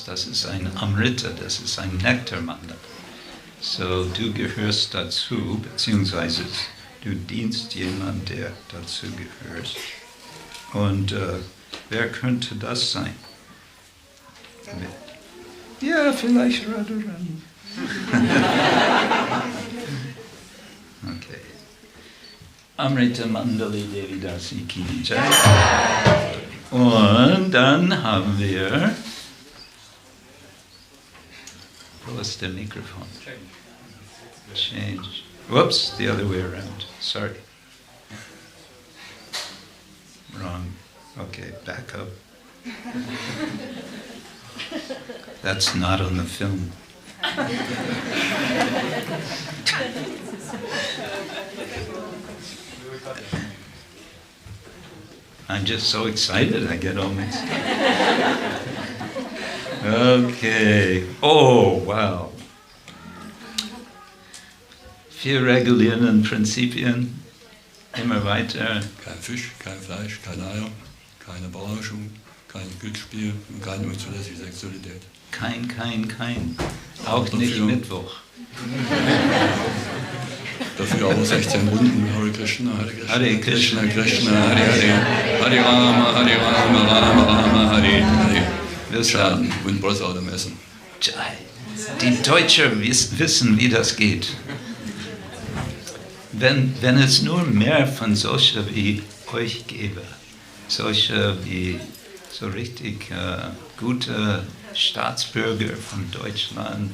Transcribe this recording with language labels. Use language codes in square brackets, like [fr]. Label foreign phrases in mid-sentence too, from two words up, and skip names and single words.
[de] Das ist ein Amrita, das ist ein Nektar-Mandala. So, du gehörst dazu, beziehungsweise du dienst jemand, der dazu gehört. Und wer könnte das sein? Ja, vielleicht Radharani. Okay. [hi] अमृत-मण्डली देवी दासी की जय. [de] Und dann haben wir... Wo ist der Mikrofon? [en] Change. Whoops, the other way around. Sorry. Wrong. Okay, back up. That's not on the film. I'm just so excited, I get all mixed up. Okay. Oh, wow. [de] 4 regulierende Prinzipien. Immer weiter. Kein Fisch, kein Fleisch, keine Eier, keine Berauschung, kein Glücksspiel und keine unzulässige Sexualität. Kein. Auch nicht Mittwoch. Dafür aber 16 Runden. Hare Krishna, Hare Krishna, Krishna, Hare Hare, Hare Rama, Rama Rama, Hare Hare. Wir schaden und Brot am Essen. Die Deutschen wissen, wie das geht. Wenn es nur mehr von solchen wie euch gäbe, solche wie so richtig gute Staatsbürger von Deutschland.